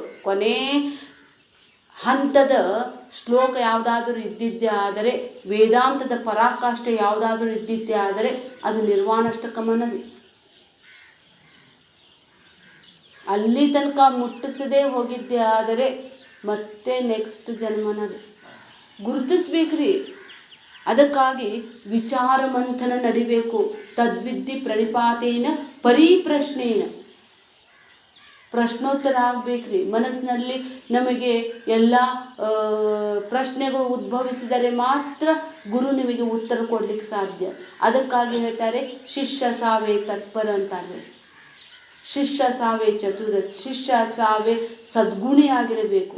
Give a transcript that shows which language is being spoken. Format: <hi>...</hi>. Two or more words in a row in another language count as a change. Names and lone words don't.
<kn>ಕೊನೆ ಹಂತದ ಶ್ಲೋಕ ಯಾವುದಾದ್ರೂ ಇದ್ದಿದ್ದೇ ಆದರೆ, ವೇದಾಂತದ ಪರಾಕಾಷ್ಠೆ ಯಾವುದಾದ್ರೂ ಇದ್ದಿದ್ದೇ ಆದರೆ ಅದು ನಿರ್ವಾಣಾಷ್ಟಕಮನದು. ಅಲ್ಲಿ ತನಕ ಮುಟ್ಟಿಸದೇ ಹೋಗಿದ್ದೇ ಆದರೆ ಮತ್ತೆ ನೆಕ್ಸ್ಟ್ ಜನ್ಮನದು ಗುರುತಿಸ್ಬೇಕ್ರಿ. ಅದಕ್ಕಾಗಿ ವಿಚಾರ ಮಂಥನ ನಡಿಬೇಕು.</kn> <sa>ತದ್ವಿದ್ಧಿ ಪ್ರಣಿಪಾತೇನ ಪರಿಪ್ರಶ್ನೇನ,</sa> <kn>ಪ್ರಶ್ನೋತ್ತರ ಆಗಬೇಕ್ರಿ. ಮನಸ್ಸಿನಲ್ಲಿ ನಮಗೆ ಎಲ್ಲ ಪ್ರಶ್ನೆಗಳು ಉದ್ಭವಿಸಿದರೆ ಮಾತ್ರ ಗುರು ನಿಮಗೆ ಉತ್ತರ ಕೊಡ್ಲಿಕ್ಕೆ ಸಾಧ್ಯ. ಅದಕ್ಕಾಗಿ ಹೇಳ್ತಾರೆ</kn> <sa>ಶಿಷ್ಯ ಸಾವೇ ತತ್ಪರ</sa> <kn>ಅಂತಾರೆ.</kn> <sa>ಶಿಷ್ಯ ಸಾವೇ ಚತುರ, ಶಿಷ್ಯ ಸಾವೇ ಸದ್ಗುಣಿ</sa> <kn>ಆಗಿರಬೇಕು.</kn>